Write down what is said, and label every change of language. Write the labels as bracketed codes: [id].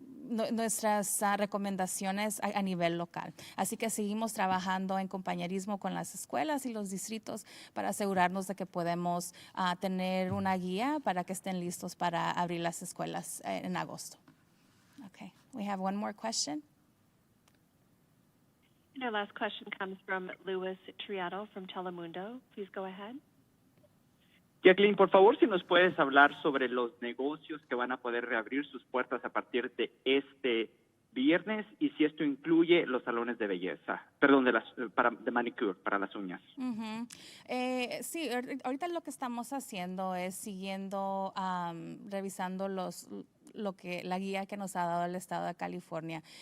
[es] nuestras recomendaciones a nivel local. Así que seguimos trabajando en compañerismo con las escuelas y los distritos para asegurarnos de que podemos tener una guía para que estén listos para abrir las escuelas en agosto. [en] Okay, we have one more question. And our last question comes from Luis Triado from Telemundo. Please go ahead. [es] Jacqueline, por favor, si nos puedes hablar sobre los negocios que van a poder reabrir sus puertas a partir de este viernes y si esto incluye los salones de belleza, perdón, de manicure, para las uñas. Sí, ahorita lo que estamos haciendo es siguiendo, revisando la guía que nos ha dado el Estado de California.